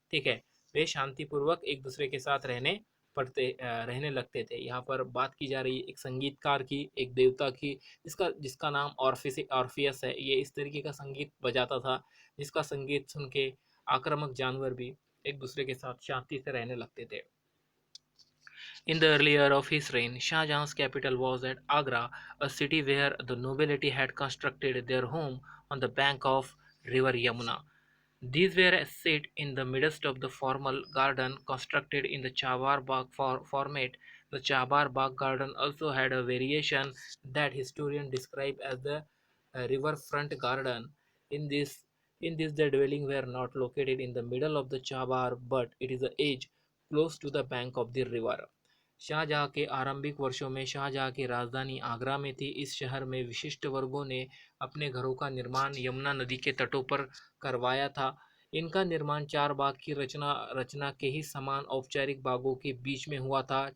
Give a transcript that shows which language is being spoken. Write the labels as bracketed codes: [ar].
[hi] ठीक है, वे शांतिपूर्वक एक दूसरे के साथ रहने लगते थे। यहाँ पर बात की जा रही है एक संगीतकार की, एक देवता की, जिसका नाम ऑर्फियस है। ये इस तरीके का संगीत बजाता था जिसका संगीत सुन के आक्रामक जानवर भी एक दूसरे के साथ शांति से रहने लगते थे। [en] In the early year of his reign, Shah Jahan's capital was at Agra, a city where the nobility had constructed their home on the bank of river Yamuna. These were set in the midst of the formal garden constructed in the Chabar Bagh format. The Chabar Bagh garden also had a variation that historians describe as the riverfront garden. In this, the dwelling were not located in the middle of the Chabar, but it is the edge close to the bank of the river. [hi] Shahjahan के आरंभिक वर्षों में शाहजहाँ की राजधानी आगरा में थी। इस शहर में विशिष्ट वर्गों ने अपने घरों का निर्माण यमुना नदी के तटों पर करवाया था। इनका निर्माण चार बाग की रचना के ही समान औपचारिक बागों के बीच में हुआ था।